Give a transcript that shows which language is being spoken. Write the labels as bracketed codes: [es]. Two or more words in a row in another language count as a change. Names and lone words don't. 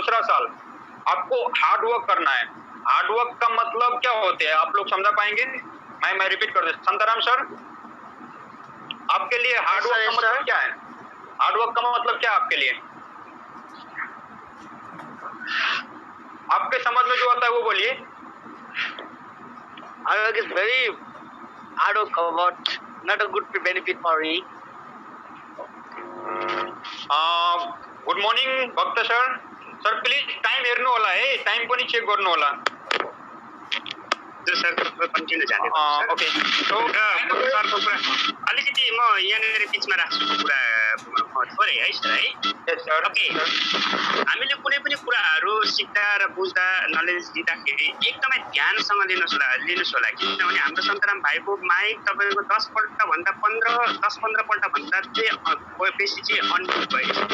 [hi] दूसरा साल आपको [en] hard work [hi] करना है। [en] hard work [hi] का मतलब क्या होते हैं आप लोग समझा पाएंगे? मैं रिपीट कर दूं, संताराम सर आपके लिए [en] hard work [hi] का मतलब क्या है? [en] hard work [hi] का मतलब क्या है आपके लिए? आपके समझ में जो आता है वो बोलिए। [en] Hard work is very hard work, but not a good benefit for me. good morning Bhakt sir. sir please time [ne] हेर्नु होला है, टाइम पनि चेक गर्नु होला। [en] sir continue [ne] जाने [en] okay. so [ne] सरको कुरा अलिकति म यहाँनिर बिचमा राख्छु कुरा थोरै है सर है। [en] yes sir. [ne] ओके, हामीले कुनै पनि कुराहरू सिक्दा र बुझ्दा नलेज दिँदाखेरि एकदमै ध्यानसँग लिनुहोस् होला, किनभने हाम्रो सन्तराम भाइको माइक तपाईँको 10 पल्टभन्दा 15 पल्टभन्दा चाहिँ बेसी चाहिँ अनम्युट भयो।